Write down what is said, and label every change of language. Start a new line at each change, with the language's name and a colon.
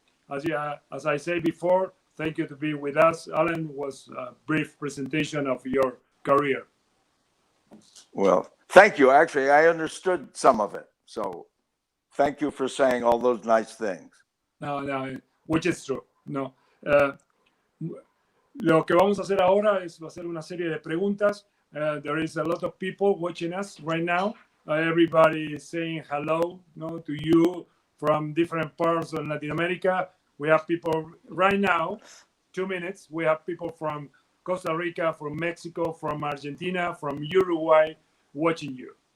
English: As I said before, thank you to be with us. Allen, was a brief presentation of your career. Well, thank you. Actually, I understood some of it. So thank you for saying all those nice things. No, which is true. No.
Spanish: Lo que vamos a hacer ahora va a ser una serie de preguntas.
English: There is a lot of people watching us right now. Everybody is saying hello, to you from different parts of Latin America. We have people right now, 2 minutes. We have people from Costa Rica, from Mexico, from Argentina, from Uruguay watching you.